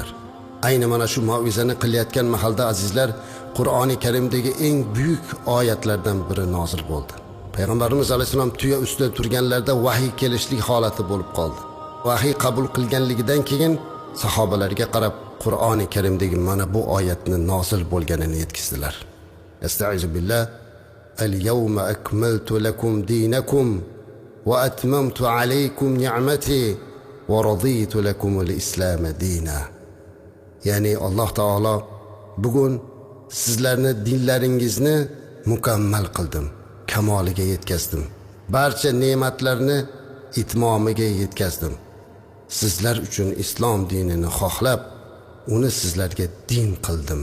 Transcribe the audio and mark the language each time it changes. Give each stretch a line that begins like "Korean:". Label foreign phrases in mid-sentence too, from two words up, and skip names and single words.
Uzbek: Ayni mana shu mav'izani qilayotgan mahalda azizlar, Qur'oni Karimdagi eng buyuk oyatlardan biri nozil bo'ldi. Payg'ambarimiz alayhisalom tuya ustida turganlarda vahiy kelishlik holati bo'lib qoldi. Vahiy qabul qilganligidan keyin sahobalarga qarab Qur'oni Karimdagi mana bu oyatni nozil bo'lganini yetkazdilar.
Arabic: أستعيذ بالله. اليوم أكملت لكم دينكم وأتممت عليكم نعمتي ورضيت لكم الإسلام دينا.
Uzbek: Ya'ni Alloh taolo bugun sizlarni dinlaringizni mukammal qildim, kamoliga yetkazdim. Barcha ne'matlarni itmomiga yetkazdim. Sizlar uchun islom dinini xohlab, uni sizlarga din qildim.